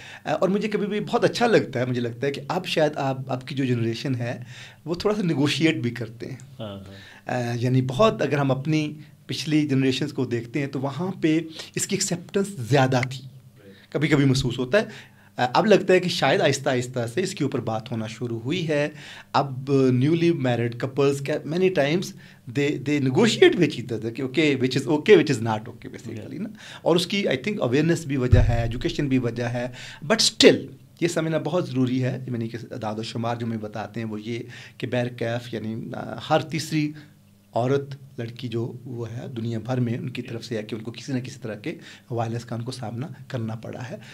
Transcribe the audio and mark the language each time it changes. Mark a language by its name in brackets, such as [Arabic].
[Urdu] اور مجھے کبھی بھی بہت اچھا لگتا ہے, مجھے لگتا ہے کہ اب شاید آپ کی جو جنریشن ہے وہ تھوڑا سا نیگوشیٹ بھی کرتے ہیں. یعنی بہت اگر ہم اپنی پچھلی جنریشنز کو دیکھتے ہیں تو وہاں پہ اس کی ایکسیپٹنس زیادہ تھی, کبھی کبھی محسوس ہوتا ہے. اب لگتا ہے کہ شاید آہستہ آہستہ سے اس کے اوپر بات ہونا شروع ہوئی ہے. اب [English] Newly married couples many times they negotiate with each other کہ okay which is not okay basically نا. [Urdu] اور اس کی آئی تھنک اویئرنیس بھی وجہ ہے, ایجوکیشن بھی وجہ ہے, بٹ اسٹل یہ سمجھنا بہت ضروری ہے. یعنی کہ اعداد و شمار جو ہمیں بتاتے ہیں وہ یہ کہ بہرکیف یعنی ہر تیسری عورت لڑکی جو وہ ہے دنیا بھر میں ان کی طرف سے ہے کہ ان کو کسی نہ کسی طرح کے وائلنس کا ان کو سامنا کرنا پڑا ہے.